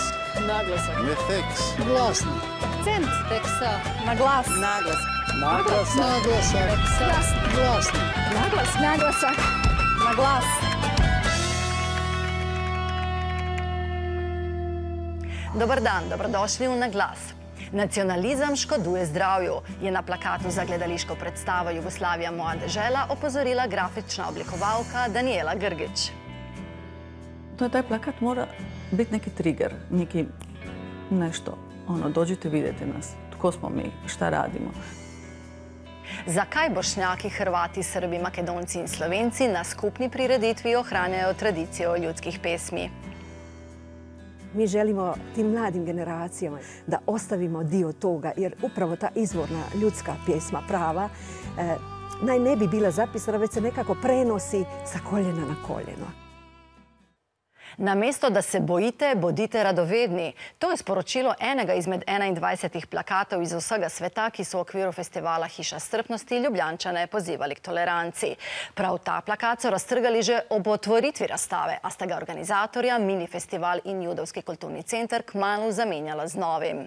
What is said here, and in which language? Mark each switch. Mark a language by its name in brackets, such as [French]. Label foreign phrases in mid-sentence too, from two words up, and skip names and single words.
[Croatian] Naglasak. Mefeks. Glasni. Akcent. Teksa. [Slovenian] Na glas. Naglas. Naglas. [Croatian] Naglasak. Glasni. [Slovenian] Naglas. Naglasak. Na glas. Dobar dan, dobrodošli v Na glas. Nacionalizem škoduje zdravju, je na plakatu za gledališko predstavo Jugoslavija moja dežela opozorila grafična oblikovalka Danijela Grgić. [Croatian] Taj plakat mora biti neki trigger, neki nešto. Dođite, vidite nas. Tko smo mi, šta radimo. [Slovenian] Zakaj Bošnjaki, Hrvati, Srbi, Makedonci in Slovenci na skupni prireditvi ohranjajo tradicijo ljudskih pesmi? [Croatian] Mi želimo tim mladim generacijama da ostavimo dio toga, jer upravo ta izvorna ljudska pjesma prava ne bi bila zapisana, već se nekako prenosi sa koljena na koljeno. [Slovenian] Namesto da se bojite, bodite radovedni. To je sporočilo enega izmed 21 plakatov iz vsega sveta, ki so v okviru festivala Hiša strpnosti Ljubljančane pozivali k toleranci. Prav ta plakat so raztrgali že ob otvoritvi razstave, a sta ga organizatorja, mini festival in Judovski kulturni center kmalu zamenjala z novim.